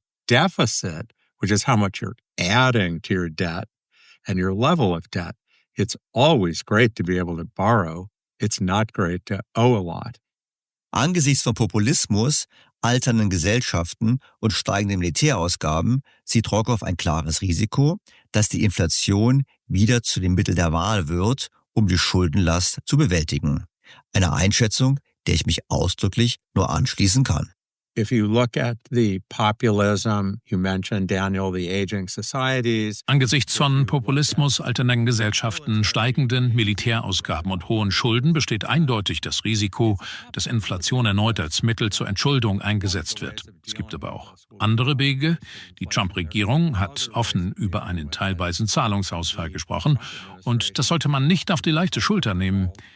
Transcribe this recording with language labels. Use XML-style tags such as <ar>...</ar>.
<en>Deficit, which is how much you're adding to your debt and your level of debt. It's always great to be able to borrow. It's not great to owe a lot.</en> <de>Angesichts von Populismus, alternden Gesellschaften und steigenden Militärausgaben sieht Rogoff ein klares Risiko, dass die Inflation wieder zu dem Mittel der Wahl wird, um die Schuldenlast zu bewältigen. Eine Einschätzung, der ich mich ausdrücklich nur anschließen kann.</de> <en>If you look at the populism, you mentioned, Daniel, the aging societies.</en> <de>Angesichts von Populismus, alternden Gesellschaften, steigenden Militärausgaben und hohen Schulden besteht eindeutig das Risiko, dass Inflation erneut als Mittel zur Entschuldung eingesetzt wird. Es gibt aber auch andere Wege. Die Trump-Regierung hat offen über einen teilweisen Zahlungsausfall gesprochen und das sollte man nicht auf die leichte Schulter nehmen.</de>